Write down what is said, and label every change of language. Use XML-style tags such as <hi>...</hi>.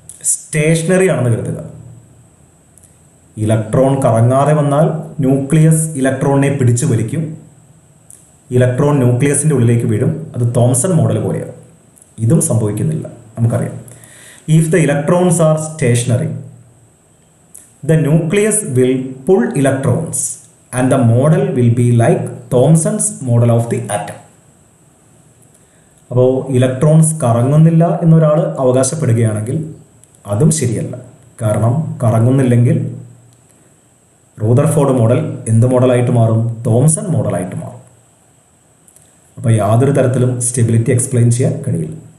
<ml>Stationery ആണെന്ന് കരുതുക. Electron കറങ്ങാതെ വന്നാൽ ന്യൂക്ലിയസ് ഇലക്ട്രോണിനെ പിടിച്ചു വലിക്കും. ഇലക്ട്രോൺ ന്യൂക്ലിയസിൻ്റെ ഉള്ളിലേക്ക് വീഴും. അത് തോംസൺ മോഡൽ പോലെയാണ്. ഇതും സംഭവിക്കുന്നില്ല, നമുക്കറിയാം.</ml> <en>If the electrons are stationary, the nucleus will pull electrons and the model will be like Thomson's model of the atom.</en> <ml>അപ്പോൾ ഇലക്ട്രോൺസ് കറങ്ങുന്നില്ല എന്നൊരാൾ അവകാശപ്പെടുകയാണെങ്കിൽ അതും ശരിയല്ല. കാരണം കറങ്ങുന്നില്ലെങ്കിൽ റൂദർഫോർഡ് മോഡൽ എന്ത് മോഡലായിട്ട് മാറും? തോംസൺ മോഡലായിട്ട് മാറും. അപ്പോൾ യാതൊരു തരത്തിലും സ്റ്റെബിലിറ്റി എക്സ്പ്ലെയിൻ ചെയ്യാൻ കഴിയില്ല.</ml>